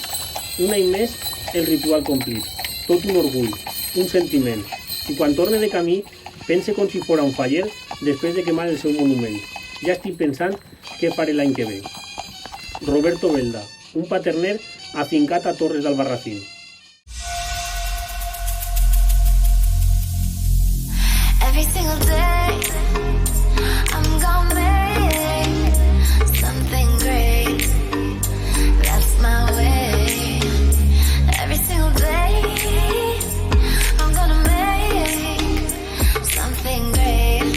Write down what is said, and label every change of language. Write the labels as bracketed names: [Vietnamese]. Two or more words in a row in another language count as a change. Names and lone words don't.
[Catalan] Un any més, el ritual complit. Tot un orgull, un sentiment. I quan torne de camí, pense com si fora un faller després de quemar el seu monument. Ja estic pensant què faré l'any que ve. Roberto Belda, un paterner afincat a Torres d'Albarracín. [English] Every single day, I'm gonna make something great. That's my way. Every single day, I'm gonna make something great.